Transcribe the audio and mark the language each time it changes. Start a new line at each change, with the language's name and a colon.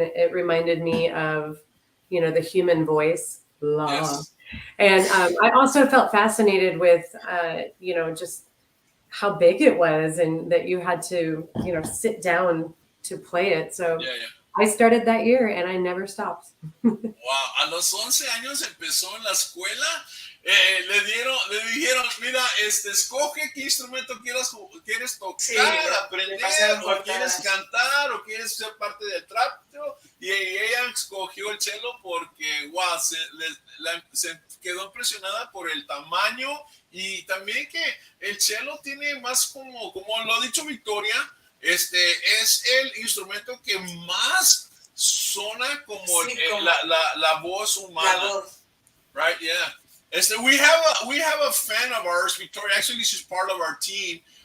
English: It reminded me of, the human voice. Yes. And I also felt fascinated with, just how big it was and that you had to, sit down to play it. So I started that year and I never stopped.
Spanish: Wow, a los 11 años empezó en la escuela. Le dijeron, mira, escoge qué instrumento quieres tocar, aprender, o quieres cantar, o quieres ser parte del trapto. Y ella escogió el cello porque, wow, se quedó impresionada por el tamaño y también que el cello tiene más como lo ha dicho Victoria, es el instrumento que más suena como la voz humana. La voz.
English: Right, yeah. We have a fan of ours, Victoria. Actually, she's part of our team.